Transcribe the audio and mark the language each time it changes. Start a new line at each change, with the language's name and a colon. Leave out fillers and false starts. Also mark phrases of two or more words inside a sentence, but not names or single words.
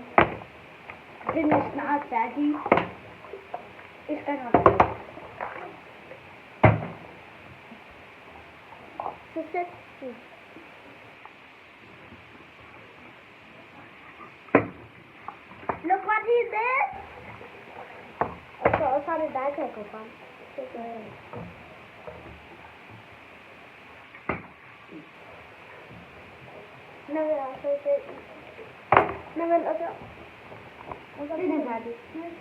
Danish: Den er snart færdig. Jeg skal nok det. Så sæt den.
English: Look what he did.
Danish: Og så er det dig, der går frem. Det gør jeg. Nå, jeg har så det. Nå, men og så. Den er færdig.